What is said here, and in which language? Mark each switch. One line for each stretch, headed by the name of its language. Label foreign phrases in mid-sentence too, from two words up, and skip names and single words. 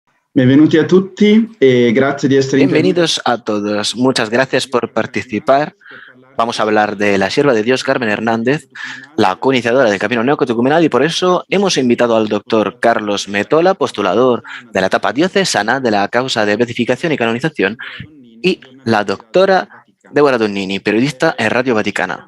Italian: Benvenuti a tutti e grazie di essere intervenuti.
Spanish: Bienvenidos a todos. Muchas gracias por participar. Vamos a hablar de la sierva de Dios Carmen Hernández, la coiniciadora del Camino Neocatecumenal, y por eso hemos invitado al doctor Carlos Metola, postulador de la etapa diocesana de la causa de beatificación y canonización, y la doctora Deborah Donnini, periodista en Radio Vaticana.